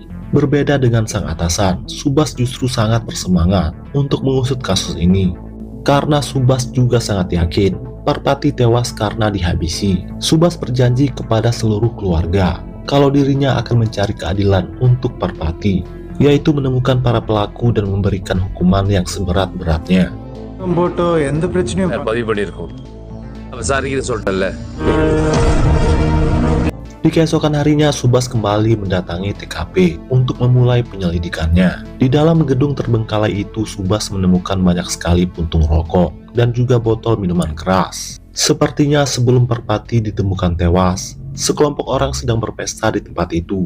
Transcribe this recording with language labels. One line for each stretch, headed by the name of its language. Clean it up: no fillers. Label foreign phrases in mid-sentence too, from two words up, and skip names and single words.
Indonesian: Berbeda dengan sang atasan, Subas justru sangat bersemangat untuk mengusut kasus ini. Karena Subas juga sangat yakin Parpati tewas karena dihabisi. Subas berjanji kepada seluruh keluarga kalau dirinya akan mencari keadilan untuk Parpati, yaitu menemukan para pelaku dan memberikan hukuman yang seberat-beratnya.
Tamil: பதிவு பண்ணியிருக்கோம். விசாரிக்கிற சொல்லிட்டல்ல.
Indonesian: Di keesokan harinya Subas kembali mendatangi TKP untuk memulai penyelidikannya. Di dalam gedung terbengkalai itu Subas menemukan banyak sekali puntung rokok dan juga botol minuman keras. Sepertinya sebelum Parpati ditemukan tewas, sekelompok orang sedang berpesta di tempat itu.